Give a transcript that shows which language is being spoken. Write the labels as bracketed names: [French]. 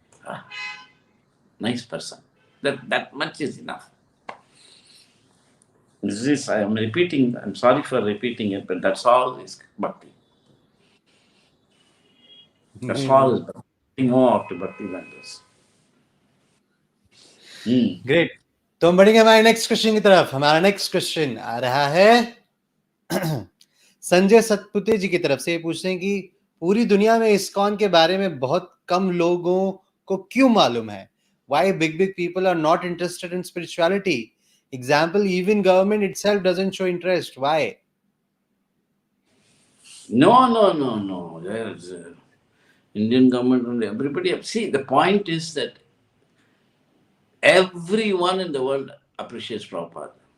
[English] Ah, nice person. That much is enough. This is, I am repeating, I'm sorry for repeating it, but that's all is bhakti. That's all is bhakti. Nothing more to bhakti than this. Great. [Hindi] तो हम बढ़ेंगे हमारे next question की तरफ। हमारा next question आ रहा है संजय सतपुते जी की तरफ से। पूछते हैं कि पूरी दुनिया में इस्कॉन के बारे में बहुत कम लोगों को क्यों मालूम है? [English] Why big people are not interested in spirituality? Example, even government itself doesn't show interest. Why? No. There's Indian government only. Everybody. See, the point is that everyone in the world appreciates Prabhupada.